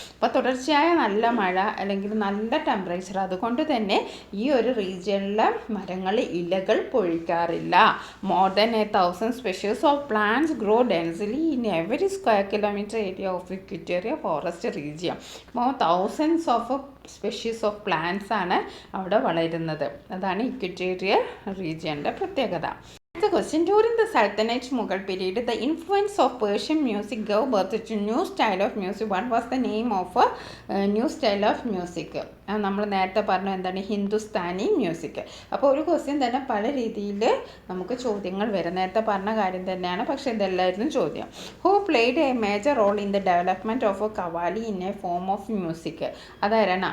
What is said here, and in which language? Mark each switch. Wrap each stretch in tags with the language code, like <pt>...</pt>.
<ml>അപ്പോൾ തുടർച്ചയായ നല്ല മഴ അല്ലെങ്കിൽ നല്ല ടെമ്പറേച്ചർ, അതുകൊണ്ട് തന്നെ ഈ ഒരു റീജിയനിലെ മരങ്ങൾ ഇലകൾ പൊഴിക്കാറില്ല.</ml> <en>More than 1000 species of plants grow densely in every square kilometre area of equatorial forest region.</en> <ml>അപ്പോൾ തൗസൻഡ്സ് ഓഫ് സ്പെഷീസ് ഓഫ് പ്ലാന്റ്സ് ആണ് അവിടെ വളരുന്നത്. അതാണ് ഇക്വിറ്റോറിയൽ റീജിയൻ്റെ പ്രത്യേകത.</ml> <en>The question: during the Sultanate Mughal period, the influence of Persian music gave birth to new style of music. What was the name of a new style of music?</en> <ml>നമ്മൾ നേരത്തെ പറഞ്ഞു എന്താണ്? Hindustani music. അപ്പോൾ ഒരു question തന്നെ പല രീതിയിൽ നമുക്ക് ചോദ്യങ്ങൾ വരും. നേരത്തെ പറഞ്ഞ കാര്യം തന്നെയാണ്, പക്ഷേ ഇതെല്ലായിരുന്നു ചോദ്യം.</ml> <en>Who played a major role in the development of a qawwali in a form of music?</en> <ml>അതാരാണ്?</ml>